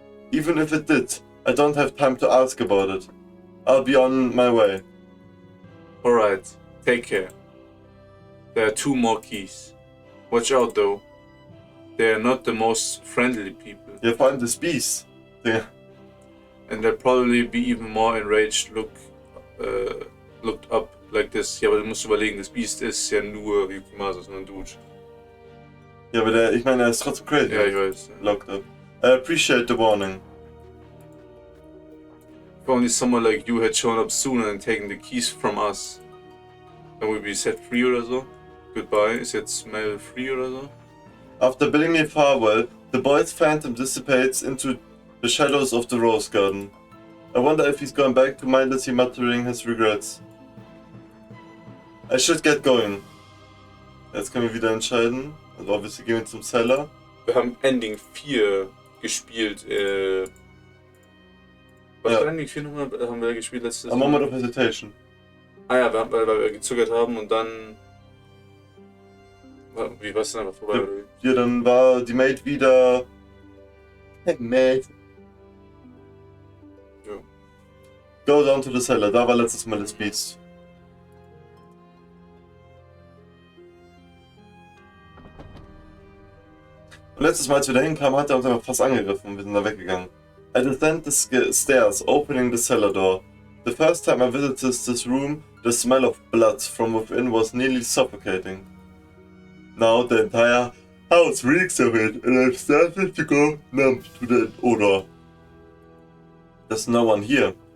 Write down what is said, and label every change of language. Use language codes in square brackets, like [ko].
[en] Even if it did, I don't have time to ask about it. I'll be on my way. Alright, take care. There are 2 more keys. Watch out though. They are not the most friendly people. [de] Ja, vor allem das Biest. Ja. [en] And they'll probably be even more enraged looked up like this. [de] Ja, aber du musst überlegen, das Biest ist ja nur Yukimasu, so ein Dude. Ja, aber ich meine, er ist trotzdem crazy. Ja, ich weiß. [en] Locked up. I appreciate the warning. If only someone like you had shown up sooner and taken the keys from us, then we'd be set free [de] oder so. [en] Goodbye, [de] ist jetzt Mel free oder so? [en] After bidding me farewell, the boy's phantom dissipates into the shadows of the rose garden. I wonder if he's gone back to mindlessly muttering his regrets. I should get going. [de] Jetzt können wir wieder entscheiden. Also obviously gehen wir zum Cellar. Wir haben Ending 4 gespielt. Was Ja. war Ending 4 nochmal? Haben wir gespielt letztes [en] A moment of hesitation. [de] Ah ja, weil wir gezögert haben und dann... Wie war es denn einfach vorbei? Ja. Oder wie? Ja, dann war die Maid wieder... [en] Hey, Maid. [de] Ja. [en] Go down to the cellar. [de] Da war letztes Mal das Beast. Und letztes Mal, als wir da hinkamen, hat er uns einfach fast angegriffen und wir sind da weggegangen. [en] I descend the stairs, opening the cellar door. The first time I visited this room, the smell of blood from within was nearly suffocating. Now the entire house reeks of it, and I've started to go numb to the odor. There's no one here.